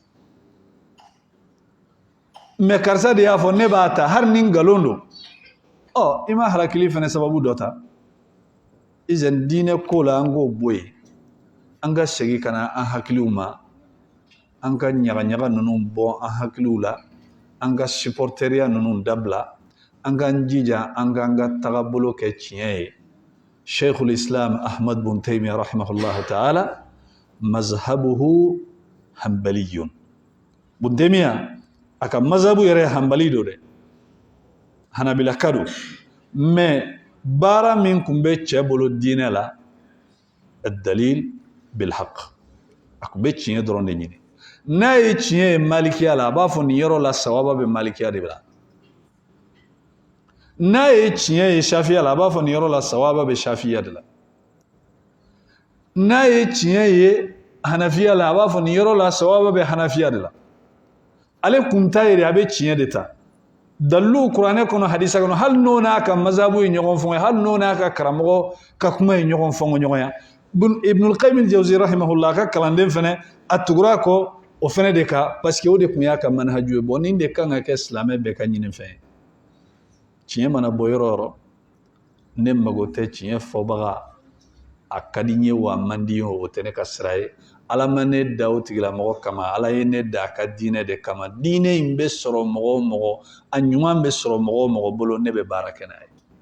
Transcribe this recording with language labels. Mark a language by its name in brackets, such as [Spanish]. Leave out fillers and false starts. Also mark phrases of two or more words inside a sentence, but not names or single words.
[Bambara] mais karisa de y'a fɔ ne b'a ta hali ni nkalon don i ma harakili fana sababu dɔ ta izan diinɛ ko la an k'o bɔ yen an ka segin ka na an hakiliw ma an ka ɲagaɲaga ninnu bɔ an hakiliw la an ka supporteriya ninnu dabila an k'an jija an k'an ka tagabolo kɛ tiɲɛ ye [Arabic] شيخ الإسلام أحمد بن تيمية رحمه الله تعالى مذهبه حنبلي [Bambara] bin taymiya a ka mazhabu yɛrɛ hanbali do dɛ hanabila ka don mais baara min tun bɛ cɛ bolo diinɛ la [Arabic] دليل بالحق [Bambara] a tun bɛ tiɲɛ dɔrɔn de ɲini n'a ye tiɲɛ ye malikiya la a b'a fɔ nin yɔrɔ la sawaba bɛ malikiya de la n'a ye tiɲɛ ye shafiya la a b'a fɔ nin yɔrɔ la sawaba bɛ shafiya de la n'a ye tiɲɛ ye hanafiya la a b'a fɔ nin yɔrɔ la sawaba bɛ hanafiya de la ale kun ta ye a bɛ tiɲɛ de ta dalilu kuranɛ kɔnɔ hadisa kɔnɔ hali n'o n'a ka mazabu ye ɲɔgɔn fɔngɔ hali n'o n'a ka karamɔgɔ ka kuma ye ɲɔgɔn fɔngɔ ɲɔgɔnya ibnul qayyim al-jawzi rahimahullah a ka kalanden fɛnɛ a tugura kɔ o fɛnɛ de ka [French] parce que [Bambara] o de tun y'a ka manhaju ye bon nin de kan ka kɛ silamɛ bɛɛ ka ɲini fɛn ye tiɲɛ mana bɔ yɔrɔ o yɔrɔ ne mago tɛ tiɲɛ fɔbaga a ka di n ye wa a man di n ye o tɛ ne ka sira ye ala ma ne da o tigilamɔgɔ kama ala ye ne da a ka diinɛ de kama diinɛ in bɛ sɔrɔ mɔgɔ o mɔgɔ a ɲuman bɛ sɔrɔ mɔgɔ o mɔgɔ bolo ne bɛ baara kɛ n'a ye